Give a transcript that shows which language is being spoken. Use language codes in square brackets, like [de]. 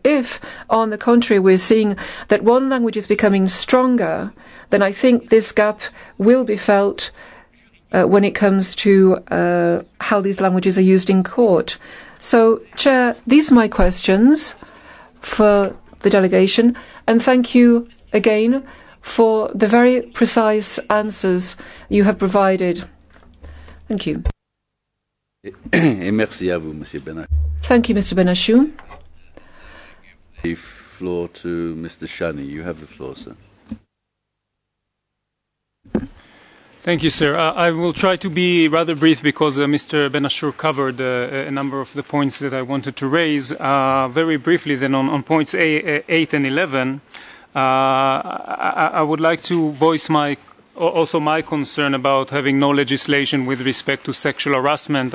[en] If, on the contrary, we're seeing that one language is becoming stronger, then I think this gap will be felt when it comes to how these languages are used in court. So, Chair, these are my questions for the delegation, and thank you again for the very precise answers you have provided. Thank you. [fr] Et merci à vous, Monsieur Benachou. [en] Thank you, Mr. Benachou. The floor to Mr. Shani. You have the floor, sir. Thank you, sir. I will try to be rather brief because Mr. Benashur covered a number of the points that I wanted to raise. Very briefly, then, on points 8 and 11, I would like to voice my concern about having no legislation with respect to sexual harassment.